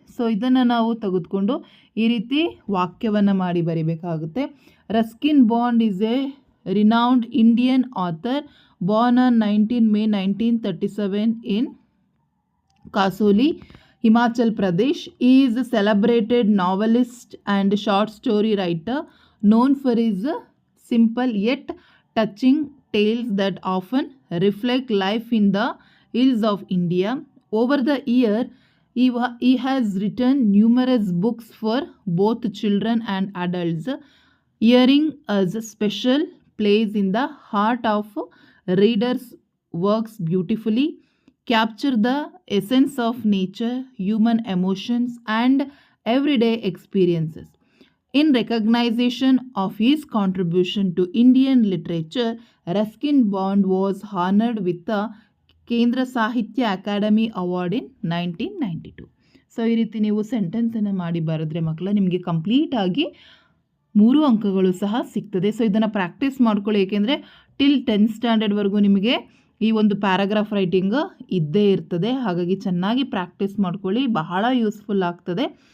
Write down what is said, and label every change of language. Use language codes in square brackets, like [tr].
[kn] So ಇದನ್ನು ನಾವು ತೆಗೆದುಕೊಂಡು ಈ ರೀತಿ ವಾಕ್ಯವನ್ನು ಮಾಡಿ ಬರೀಬೇಕಾಗುತ್ತೆ. [en] Ruskin Bond is a renowned Indian author born on 19 May 1937 in Kasauli, Himachal Pradesh. He is a celebrated novelist and short story writer known for his simple yet touching tales that often reflect life in the hills of India. Over the year, he has written numerous books for both children and adults, earning a special place in the heart of readers' works beautifully capture the essence of nature, human emotions, and everyday experiences. In recognition of his contribution to Indian literature, Ruskin Bond was honored with the Kendra Sahitya Academy Award in 1992. [kn] So ಈ ರೀತಿ ನೀವು ಸೆಂಟೆನ್ಸನ್ನು ಮಾಡಿ ಬರೆದ್ರೆ ಮಕ್ಕಳ ನಿಮಗೆ ಕಂಪ್ಲೀಟಾಗಿ 3 ಅಂಕಗಳು ಸಹ ಸಿಗ್ತದೆ. ಸೊ ಇದನ್ನು ಪ್ರಾಕ್ಟೀಸ್ ಮಾಡ್ಕೊಳ್ಳಿ, ಏಕೆಂದರೆ ಟಿಲ್ 10th ಸ್ಟ್ಯಾಂಡರ್ಡ್ವರೆಗೂ ನಿಮಗೆ ಈ ಒಂದು ಪ್ಯಾರಾಗ್ರಾಫ್ ರೈಟಿಂಗ್ ಇದ್ದೇ ಇರ್ತದೆ. ಹಾಗಾಗಿ ಚೆನ್ನಾಗಿ ಪ್ರಾಕ್ಟೀಸ್ ಮಾಡ್ಕೊಳ್ಳಿ, ಬಹಳ ಯೂಸ್ಫುಲ್ ಆಗ್ತದೆ.